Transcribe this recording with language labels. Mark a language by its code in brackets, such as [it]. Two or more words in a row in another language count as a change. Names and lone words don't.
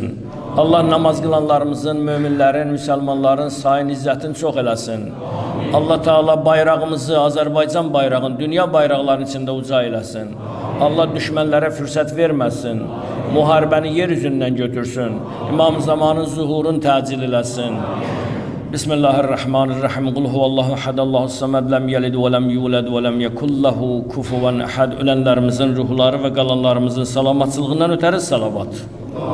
[az] Allah namaz qılanlarımızın, möminlərin, müsəlmanların sayın izzətini çox eləsin. Allah Teala bayrağımızı, Azərbaycan bayrağını, dünya bayraqlarının içində uca eləsin. Allah düşmənlərə fürsət verməsin. Müharibəni yer üzündən götürsün. İmam zamanın zuhurunu təcil eləsin. [ar] Bismillahirrahmanirrahim. قل هو الله أحد، الله الصمد، لم يلد ولم يولد ولم يكن له كفوا أحد. [az] Ölenlerimizin ruhları ve qalanlarımızın salamatçılığından ötəri salavat.